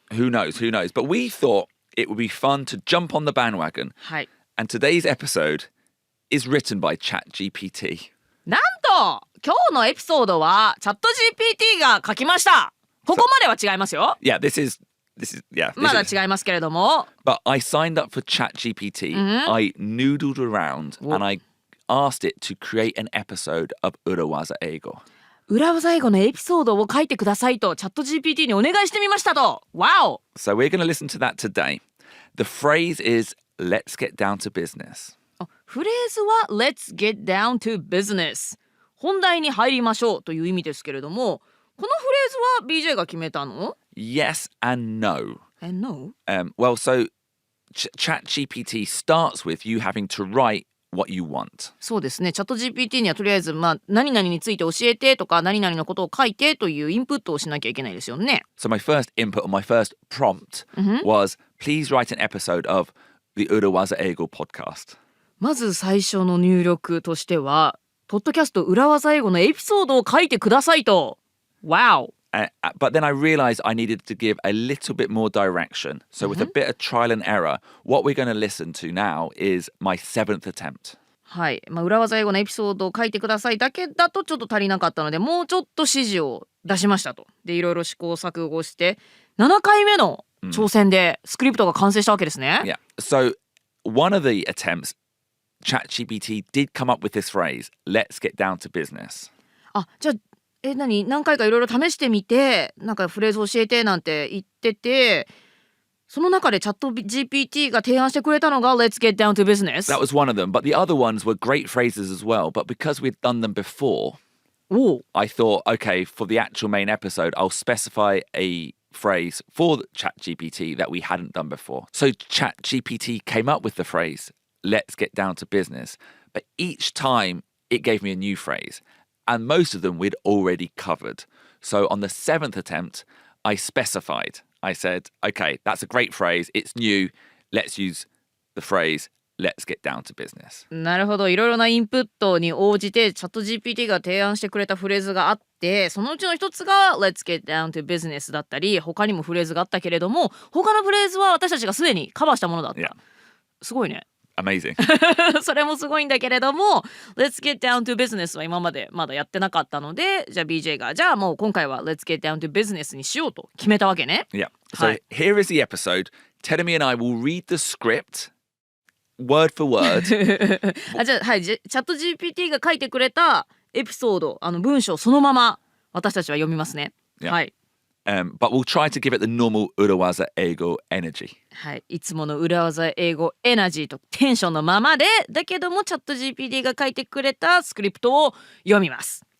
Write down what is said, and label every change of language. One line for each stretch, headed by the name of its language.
English: Who knows? But we thought it would be fun to jump on the bandwagon.
Japanese: はい。
English: And today's episode is written by ChatGPT.
Japanese: なんと今日のエピソードはチャット GPT が書きました。ここまでは違いますよ。
English: Yeah, this is
Japanese: まだ違いますけれども。
English: But I signed up for ChatGPT. I noodled around and I asked it to create an episode of 裏技英語。
Japanese: 裏技英語のエピソードを書いてくださいとチャット GPT にお願いしてみましたと。
English: Wow! So we're going to listen to that today. The phrase is let's get down to business. フレーズは Let's get down to business。
Japanese: 本題に入りましょうという意味ですけれども、このフレーズは BJ が決めたの？
English: Yes and no. And no? Well, so ChatGPT starts with you having to write what you want.
Japanese: そうですね。チャット GPT にはとりあえず、何々について教えてとか何々のことを書いてというインプットをしなきゃいけないですよね。
English: So my first input or my first prompt was please write an episode of the 裏技英語 podcast.
Japanese: まず最初の入力としては、ポッドキャスト裏技英語のエピソードを書いてくださいと。
English: Wow! But then I realized I needed to give a little bit more direction. So with a bit of trial and error, what we're going to listen to now is my 7th attempt.
Japanese: はい。裏技英語のエピソードを書いてくださいだけだとちょっと足りなかったので、もうちょっと指示を出しましたと。で、いろいろ試行錯誤して、7回目の挑戦でスクリプトが完成したわけですね。
English: Yeah. So one of the attempts, ChatGPT did come up with this phrase, let's get down to business.
Japanese: じゃあ何回かいろいろ試してみて、なんかフレーズ教えてなんて言ってて、その中でチャット GPT が提案してくれたのが
English: Let's get down to business. That was one of them, but the other ones were great phrases as well. But because we'd done them before, I thought, okay, for the actual main episode, I'll specify a phrase for ChatGPT that we hadn't done before. So ChatGPT came up with the phrase, let's get down to business. But each time it gave me a new phrase. And most of them we'd already covered. So on the 7th attempt, I specified. I said, okay, that's a great phrase. It's new. Let's use the phrase, let's get down to business.
Japanese: なるほど。いろいろなインプットに応じてチャット GPT が提案してくれたフレーズがあって、そのうちの一つが
English: Let's get down to business
Japanese: だったり、他にもフレーズがあったけれども、他のフレーズは私たちがすでにカバーしたものだった。すごいね。
English: Amazing.
Japanese: それもすごいんだけれども
English: Let's get down to business
Japanese: は今までまだやってなかったので、じゃあ BJ がじゃあもう今回は Let's get down to business にしようと決めたわけね。
English: Yeah. So here is the episode. Terumi and I will read the script word for word.
Japanese: じゃあはい、チャット GPT が書いてくれたエピソード、文章そのまま私たちは読みますね。はい。
English: But we'll try to give it the normal 裏技英語 energy.
Japanese: はい、いつもの裏技英語エナジーとテンションのままで、だけどもチャット GPT が書いてくれたスクリプトを読みます。